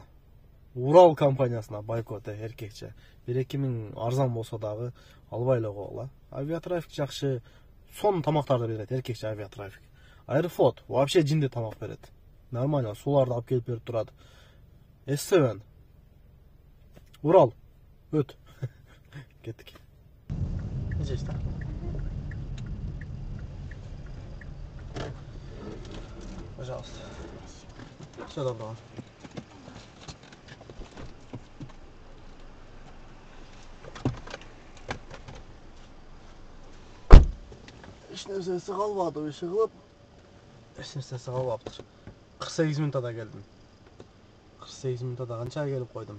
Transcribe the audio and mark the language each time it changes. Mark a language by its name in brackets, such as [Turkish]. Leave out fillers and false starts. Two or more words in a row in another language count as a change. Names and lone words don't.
[Kyrgyz] Урал компаниясына бойкот эркекче. 1-2 миң арзан болсо дагы албай эле койгула. Авиатрафик жакшы, сонун тамактарды берет эркекче авиатрафик. Аэрофлот вообще жинде тамак берет. Нормально, суларды алып келип берип турат. S7. Урал. Өт. Кеттик. [Russian] Здесь да. Пожалуйста. Всего доброго. [Kyrgyz] Ешнерсеси калбады, иши кылып. Ешнерсеси калбаптыр. 48 мүнөттө келдим. 48 мүнөттө канчага келип койдум?